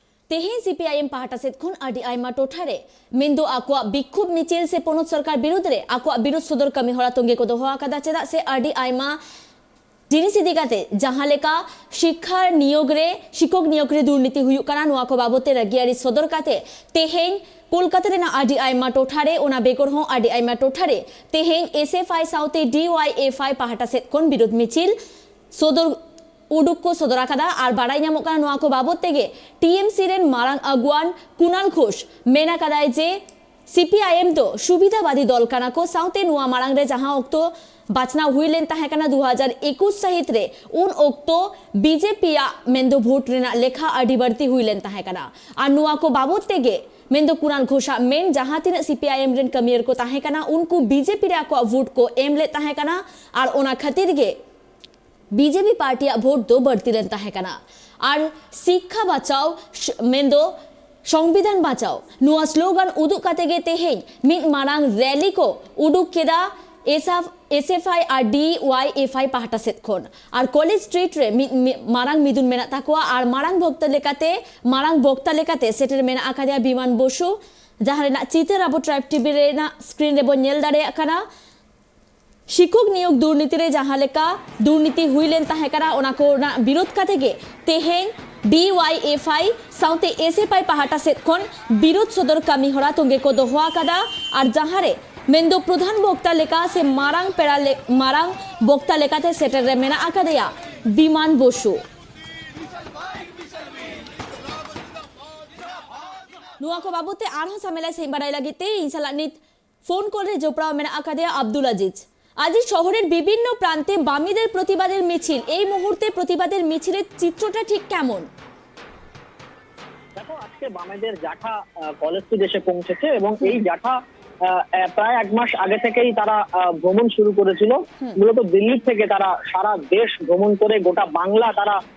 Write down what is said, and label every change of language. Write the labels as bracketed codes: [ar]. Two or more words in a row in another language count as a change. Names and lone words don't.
[sat] तेहे सीपीआईएम पाहटा सेद खन आदि आयमा टोठारे मेंदो आकुआ बिक्षोभ मिचिल से पोनत सरकार विरुद्ध रे आकुआ विरोध सदर कमी हरा तंगे को दोहा आकादा चेदा से आदि आयमा जिनिस इदी काते जहां लेका शिक्षा नियोग रे शिक्षक नियोग रे दुर्नीति हुयुग काना नोआ को बाबते रगियारी सदर काते तेहें कोलकाता रेना आदि आयमा टोठारे ओना बेगर हो आदि आयमा टोठारे तेहें एसएफआई साउते डीवाईएफआई पाहटा सेद खन विरोध मिचिल सदर उडुक को सदरा कादा और बाड़ाई नामोग काना नोआ को बाबत तेगे टीएमसी रेन मारांग अगुआन कुणाल घोष मेना कादाय जे सीपीआईएम तो सुविधावादी दल काना को साउते नोआ मारांग रे जहां ओक्तो बाचना हुईलेन ताहे काना 2021 सहित रे उन ओक्तो बीजेपी या मेंदो भोट रेना लेखा अडी बढ़ती हुईलेन ताहे काना और नोआ को बाबत तेगे मेंदो कुणाल घोषा मेन जहां तीन सीपीआईएम रेन कमियर को ताहे काना उनको बीजेपी रे को वोट को एम ले ताहे काना और ओना खातिर गे बीजेपी पार्टी भोट दो बढ़ती लेता है कना और [hi] शिक्षा बचाओ [sat] मेंदो [hi] संविधान बचाओ [sat] नुआ स्लोगान उदुक काते गे तेहें मिद मारांग रैली को उदुक केदा एसएफआई और डीवाईएफआई पाहटा सेद खन और कॉलेज स्ट्रीट रे मारांग मिदुन मेना ताकुआ और मारांग भोक्ता लेकाते सेटर मेना आकादिया विमान बसु जहां रेना चितर आबो ट्राइब टीवी रेना स्क्रीन रे बो नेल दाड़े काना शिक्षक नियोग दुर्नीति रे जहां लेका दुर्नीति हुईलेन ताहे काना ओना को ना विरोध काते गे तेहें डीवाईएफआई साउते एसएफआई पाहटा सेद खन विरोध सदर कामी हरा तंगे को दोहा कादा और जहां रे मेंदो प्रधान वक्ता लेका से मारांग वक्ता लेकाते सेटर रे मेना आकादेया विमान बसु नुआ को बाबूते आरहो सामेला से बाड़ाई लागिते इंशाल्लाह नित फोन कॉल रे जोपड़ा मेना आकादेया आब्दुल আজিজ [bn] আজ শহরের বিভিন্ন প্রান্তে বামেদের প্রতিবাদের মিছিল এই মুহূর্তে প্রতিবাদের মিছিলের চিত্রটা ঠিক কেমন দেখো আজকে বামেদের জাঠা কলেজ স্ট্রিট এসে পৌঁছেছে এবং এই জাঠা প্রায় এক মাস আগে থেকেই তারা ভ্রমণ শুরু করেছিল মূলত দিল্লি থেকে তারা সারা দেশ ভ্রমণ করে গোটা বাংলা তারা